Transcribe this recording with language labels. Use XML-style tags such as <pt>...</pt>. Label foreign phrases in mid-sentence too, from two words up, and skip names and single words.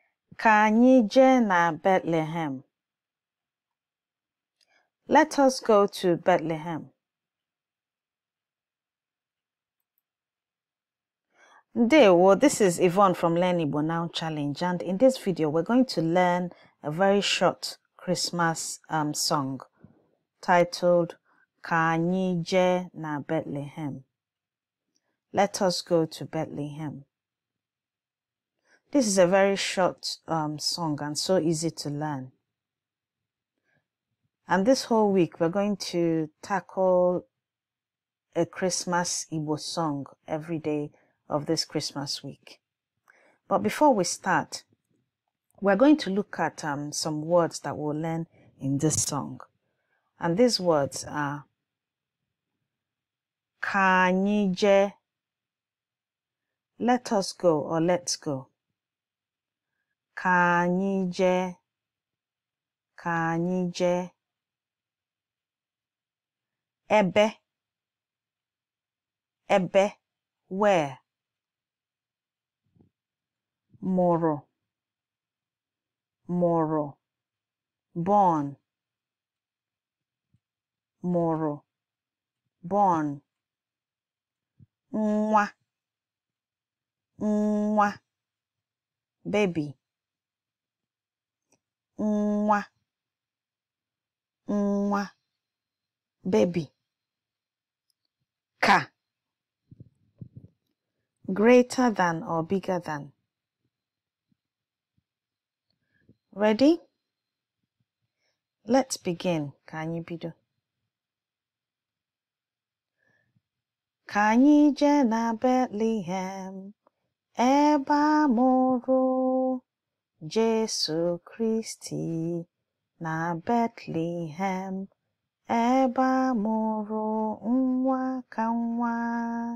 <ig>Ka anyị jee na Bethlehem.</ig> <en>Let us go to Bethlehem. Ndewo, this is Yvonne from Learn Igbo Now Challenge, and in this video we're going to learn a very short Christmas song titled</en> <ig>Ka anyị jee na Bethlehem.</ig> <en>Let us go to Bethlehem. This is a very short song and so easy to learn. And this whole week we're going to tackle a Christmas Igbo song every day of this Christmas week. But before we start, we're going to look at some words that we'll learn in this song. And these words are</en> <ig>Ka anyị jee,</ig> <en>let us go or let's go.</en> <ig>Ka anyị jee, ka anyị jee. Ebe, ebe,</ig> <en>where.</en> <ig>Moro, moro, born. Moro, born. Nwa, nwa, baby. Nwa, nwa, baby. Ka,</ig> <en>greater than or bigger than. Ready? Let's begin.</en> <ig>Ka anyị bido. Ka anyị jee na Bethlehem, ebe a mụrụ Jesu Kristi. Na Bethlehem, ebe a mụrụ nwa ka nwa.</ig>